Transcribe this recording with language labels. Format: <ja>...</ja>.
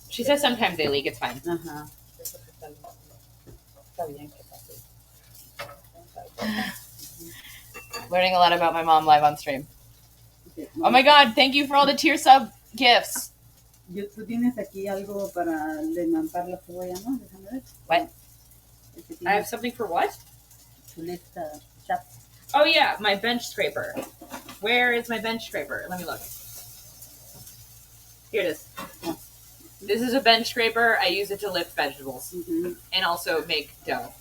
<en>She says sometimes they leak, it's fine.</en> <es>Ajá. Queso se sale. Está bien que pase.</es> <en>Learning a lot about my mom live on stream. Okay, Oh my god, thank you for all the tier sub gifts.</en> <es>Tú tienes aquí algo para levantar la cebolla, ¿no? Déjame ver.</es> <en>What?</en> <es>Este</es> <en>I</en> <es>tiene</es> <en>have something for what?</en> <es>chuleta, chap.</es> <en>Oh yeah, my bench scraper. Where is my bench scraper? Let me look. Here it is. This is a bench scraper. I use it to lift vegetables Mhm. and also make dough.</en>